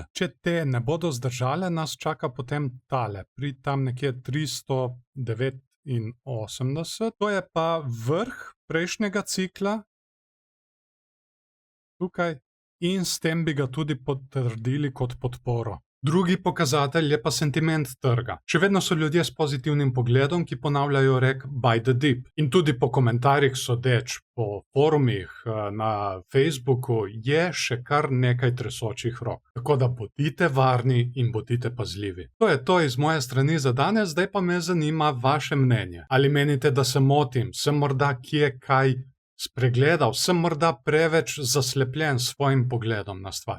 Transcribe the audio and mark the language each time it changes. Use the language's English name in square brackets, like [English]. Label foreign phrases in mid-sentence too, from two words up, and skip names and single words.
[Slovenian] Če te ne bodo zdržale, nas čaka potem tale, pri tam nekje 389, to je pa vrh prejšnjega cikla, tukaj, in s tem bi ga tudi potrdili kot podporo. Drugi pokazatelj je pa sentiment trga. Še vedno so ljudje s pozitivnim pogledom, ki ponavljajo rek [English] buy the dip. [Slovenian] In tudi po komentarjih sodeč, po forumih na Facebooku je še kar nekaj tresočih rok. Tako da bodite varni in bodite pazljivi. To je to iz moje strani za danes, zdaj pa me zanima vaše mnenje. Ali menite, da se motim, sem morda kje kaj spregledal, sem morda preveč zaslepljen s svojim pogledom na stvar.